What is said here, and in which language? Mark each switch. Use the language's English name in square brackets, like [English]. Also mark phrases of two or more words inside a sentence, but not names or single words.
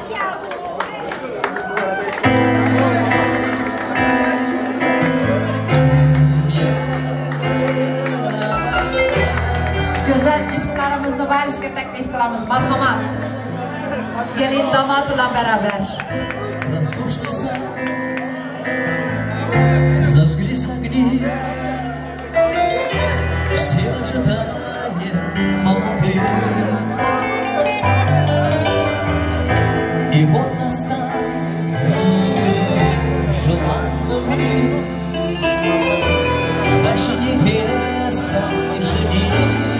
[Uzbek] Go'zal juftlarimizni valsga taklif qilamiz. Marhamat. Kelin damot bilan beraber. [Russian] Роскошный сад, зажглись огни, все ожидания молодые. И вот настал желанный миг, наша невеста и жених.